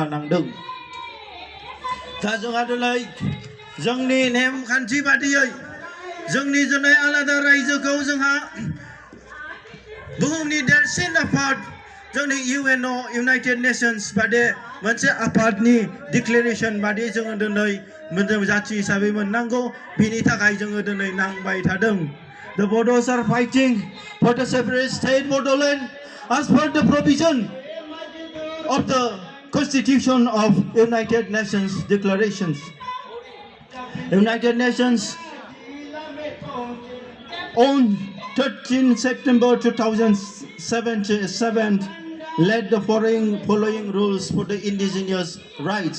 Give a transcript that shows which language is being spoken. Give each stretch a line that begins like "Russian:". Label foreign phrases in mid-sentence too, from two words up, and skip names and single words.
Bodo: नांदों दा जोंहा दिनै जोंनि नेमखान्थि बादियै जोंनि दिनै आलादा रायजोखौ जोंहा बुहुमनि देरसिन आफाद जोंनि इउएनअ इउनाइटेड नेशन्स बादि मोनसे आफादनि डिक्लेरेशन बादि जोङो दिनै जाथि हिसाबै मोननांगौ बिनि थाखाय जोङो दिनै नांबाय थादों
English: The Bodos are fighting for the separate state Bodoland as per the provision of the Constitution of United Nations declarations. United Nations on 13 September 2007 led the following rules for the indigenous rights.